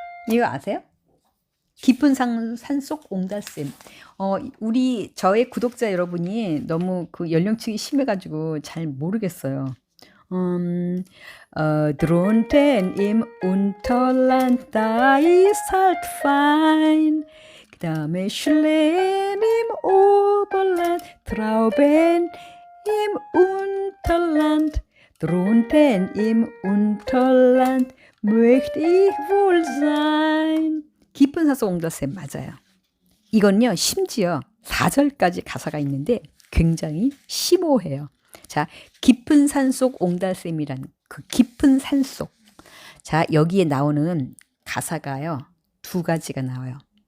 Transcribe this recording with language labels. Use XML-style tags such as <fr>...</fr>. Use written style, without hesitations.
<ko>이거 아세요? 깊은 산속 옹달샘. 저의 구독자 여러분이 너무 그 연령층이 심해가지고 잘 모르겠어요.</ko> <de>Drunten im Unterland, da ist halt fein.</de> <ko>그다음에</ko> <de>Schlehen im Oberland, Trauben im Unterland. Drunten im Unterland möchte ich wohl sein.</de> <ko>깊은 산속 옹달샘 맞아요. 이건요 심지어 4절까지 가사가 있는데 굉장히 심오해요. 자, 깊은 산속 옹달샘이란 그 깊은 산속. 자, 여기에 나오는 가사가요 두 가지가 나와요.</ko>